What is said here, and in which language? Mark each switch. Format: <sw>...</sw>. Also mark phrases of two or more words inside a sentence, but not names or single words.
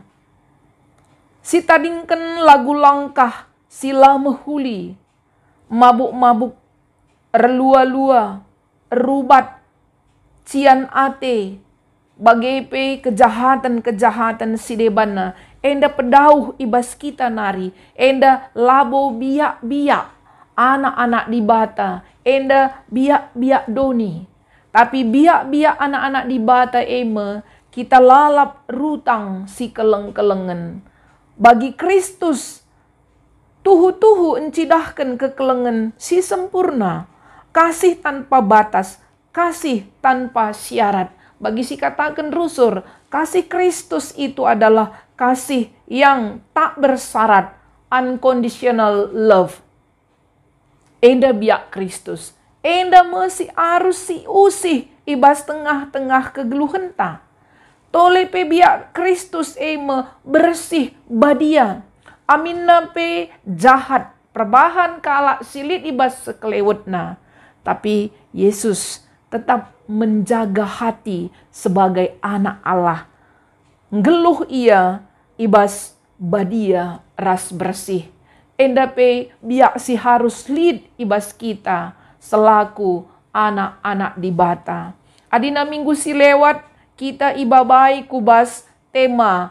<btx>Si tadingkan lagu langkah sila mehuli, mabuk-mabuk, relua-lua, rubat, cian ate, bagai pe kejahatan-kejahatan sidebana, enda pedauh ibas kita nari, enda labo biak-biak anak-anak di bata, enda biak-biak doni. Tapi biak-biak anak-anak di bata eme, kita lalap rutang si keleng-kelengen. Bagi Kristus, tuhu-tuhu encidahkan kekelengan si sempurna.</btx> <id>Kasih tanpa batas, kasih tanpa syarat.</id> <btx>Bagi si katakan rusur,</btx> <id>kasih Kristus itu adalah kasih yang tak bersyarat,</id> <en>unconditional love.</en> <btx>Enda biak Kristus, enda mesi arus si usih ibas tengah-tengah kegeluhan ta. Tole pe biak Kristus eme bersih badia. Aminna pe jahat perbahan kalak silit ibas sekelewetna.</btx> <id>Tapi Yesus tetap menjaga hati sebagai anak Allah.</id> <btx>Ngeluh ia ibas badia ras bersih. Endape biak si harus lid ibas kita selaku anak-anak di bata. Adina minggu si lewat kita ibabai kubas tema.</btx>